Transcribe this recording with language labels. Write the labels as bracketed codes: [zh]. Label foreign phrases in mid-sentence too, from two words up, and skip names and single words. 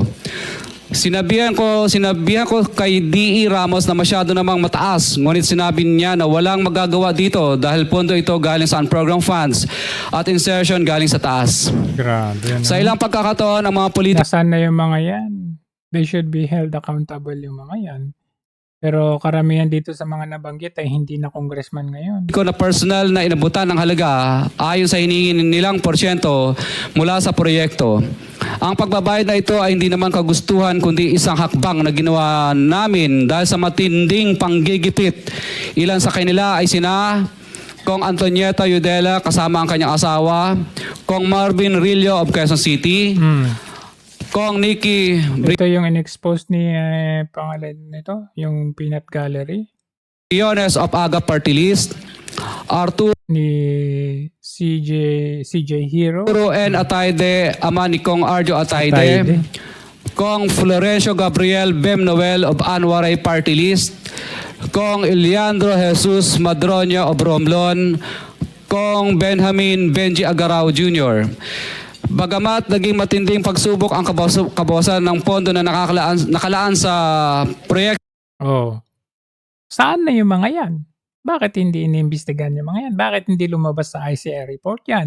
[tl] Sinabihan ko kay D.E. Ramos na masyado namang mataas, ngunit sinabi niya na walang magagawa dito dahil pondo ito galing sa [en] program funds [tl] at insertion galing sa taas. Grabe. Sa ilang pagkakataon, ang mga politika Nasaan na yung mga yan? [en] They should be held accountable [tl] yung mga yan. Pero karamihan dito sa mga nabanggit ay hindi na congressman ngayon. ko na personal na inabutan ng halaga ayon sa hiningin nilang porsyento mula sa proyekto. Ang pagbabayad na ito ay hindi naman kagustuhan kundi isang hakbang na ginawa namin dahil sa matinding panggigipit. Ilan sa kanila ay sina Kong Antonieta Yudela kasama ang kanyang asawa, Kong Marvin Rillo of Quezon City, Kong Nikki Ito yung in-expose ni pangalan nito, yung Peanut Gallery Briones of Aga Party List, Arturo ni CJ Hero. N. Ataide, ama ni Kong Arjo Ataide. Ataide, Kong Florencio Gabriel Bem Noel of Anwaray Party List, Kong Eliandro Jesus Madroño of Romblon, Kong Benjamin Benji Agarao Jr. Bagamat naging matinding pagsubok ang kabawasan ng pondo na nakalaan sa proyekto, Oh. Saan na yung mga yan? Bakit hindi iniimbestigahan yung mga yan? Bakit hindi lumabas sa ICI report yan?